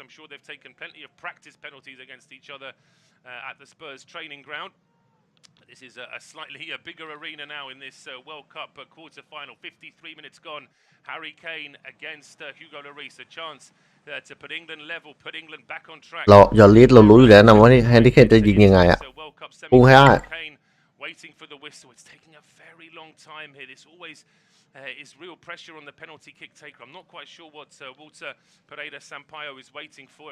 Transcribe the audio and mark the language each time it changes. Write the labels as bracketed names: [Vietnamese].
[English] I'm sure they've taken plenty of practice penalties against each other at the Spurs training ground. This is a slightly bigger arena now in this World Cup quarter-final. 53 minutes gone. Harry Kane against Hugo Lloris. A chance to put England level, put England back on track. [Thai] เรารู้อยู่แล้วนะว่าแฮนรี่เคนจะยิงยังไงอ่ะปุ้งให้ได้ [English] Waiting for the whistle. It's taking a very long time here. This always is real pressure on the penalty kick taker. I'm not quite sure what Walter Pereira Sampaio is waiting for.